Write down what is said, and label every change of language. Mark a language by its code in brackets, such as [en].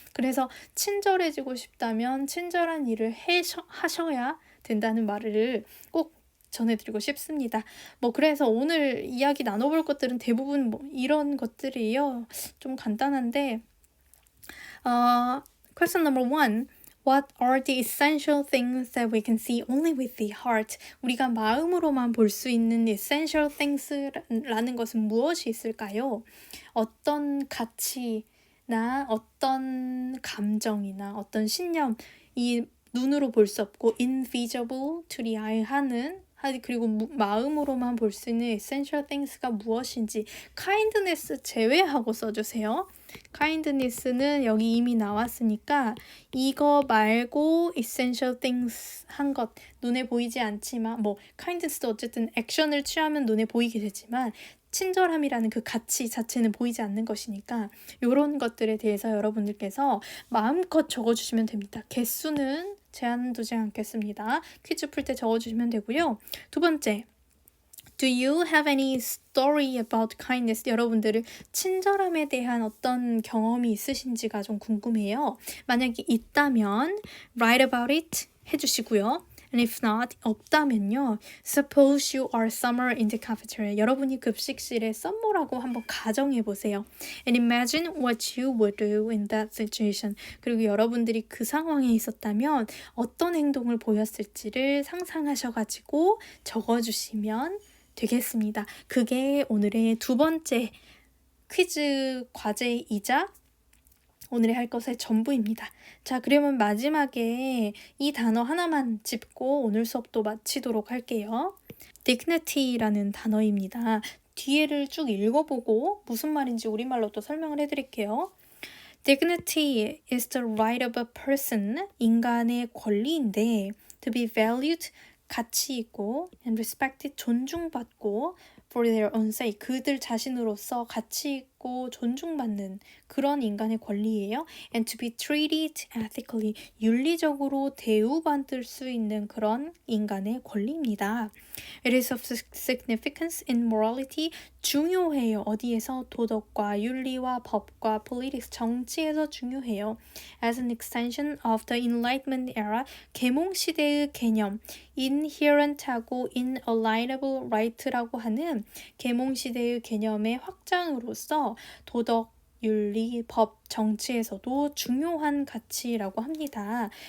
[ko] 그래서 친절해지고 싶다면 친절한 일을 하셔야 된다는 말을 꼭 전해드리고 싶습니다. 그래서 오늘 이야기 나눠볼 것들은 대부분 이런 것들이에요. 좀 간단한데, [en] question number 1. What are the essential things that we can see only with the heart? [ko] 우리가 마음으로만 볼 수 있는 [en] essential things [ko] 라는 것은 무엇이 있을까요? 어떤 가치나 어떤 감정이나 어떤 신념이 눈으로 볼 수 없고 [en] invisible to the eye [ko] 그리고 마음으로만 볼 수 있는 [en] essential things [ko] 가 무엇인지 kindness 제외하고 써주세요. kindness는 여기 이미 나왔으니까 이거 말고 [en] essential things [ko] 한 것 눈에 보이지 않지만 kindness도 어쨌든 액션을 취하면 눈에 보이게 되지만 친절함이라는 그 가치 자체는 보이지 않는 것이니까 이런 것들에 대해서 여러분들께서 마음껏 적어주시면 됩니다. 개수는 제한 두지 않겠습니다. 퀴즈 풀 때 적어주시면 되고요. 두 번째, [en] Do you have any story about kindness? [ko] 여러분들을 친절함에 대한 어떤 경험이 있으신지가 좀 궁금해요. 만약에 있다면 [en] write about it [ko] 해주시고요. [en] And if not, [ko] 없다면요. [en] Suppose you are somewhere in the cafeteria. [ko] 여러분이 급식실에 썸머라고 한번 가정해보세요. [en] And imagine what you would do in that situation. [ko] 그리고 여러분들이 그 상황에 있었다면 어떤 행동을 보였을지를 상상하셔가지고 적어주시면 되겠습니다. 그게 오늘의 두 번째 퀴즈 과제이자 오늘의 할 것의 전부입니다. 자, 그러면 마지막에 이 단어 하나만 짚고 오늘 수업도 마치도록 할게요. dignity라는 단어입니다. 뒤에를 쭉 읽어보고 무슨 말인지 우리말로 또 설명을 해드릴게요. [en] Dignity is the right of a person, [ko] 인간의 권리인데 [en] to be valued, [ko] 가치 있고 [en] and respected, [ko] 존중받고 [en] for their own sake, [ko] 그들 자신으로서 가치 있고 존중받는 그런 인간의 권리예요. [en] And to be treated ethically, [ko] 윤리적으로 대우받을 수 있는 그런 인간의 권리입니다. [en] It is of significance in morality, [ko] 중요해요. 어디에서? 도덕과 윤리와 법과 [en] politics, [ko] 정치에서 중요해요. [en] As an extension of the Enlightenment era, [ko] 계몽시대의 개념, [en] inherent하고 inalienable right라고 [ko] 하는 계몽시대의 개념의 확장으로서 도덕, 윤리, 법, 정치에서도 중요한 가치라고 합니다.